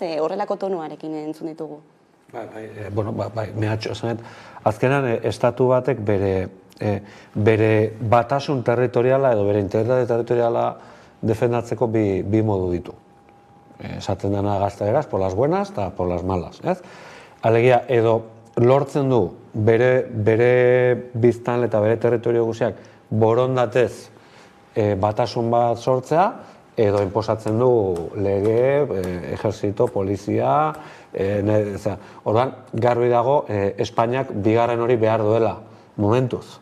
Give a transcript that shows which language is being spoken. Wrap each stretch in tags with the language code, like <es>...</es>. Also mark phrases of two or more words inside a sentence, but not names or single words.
<eu>Horrelako tonuarekin entzun ditugu. Mehatxo esanet, azkenan estatu batek bere batasun territoriala edo bere integritate territoriala defendatzeko bi modu ditu. Esaten dena gazteleraz,</eu> <es>por las buenas eta por las malas.</es> <eu>Alegia, edo lortzen du bere biztanle eta bere territorio guziak borondatez batasun bat sortzea, edo inposatzen du lege, ejerzito, polizia, orduan, garbi dago, Espainiak bigarren hori behar duela, momentuz.</eu>